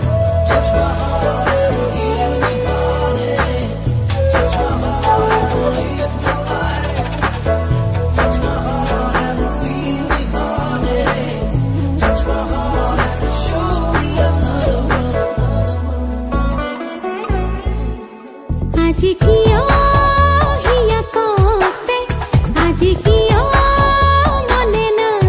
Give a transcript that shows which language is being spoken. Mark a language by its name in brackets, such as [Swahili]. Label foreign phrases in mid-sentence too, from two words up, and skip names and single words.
[English] Touch my heart and heal me, honey. Touch my heart and lift my life. Touch my heart and feel me, honey. Touch my heart and show me another world. [Assamese] আজি কিয় হিয়া কতে আজি কিয় মনে না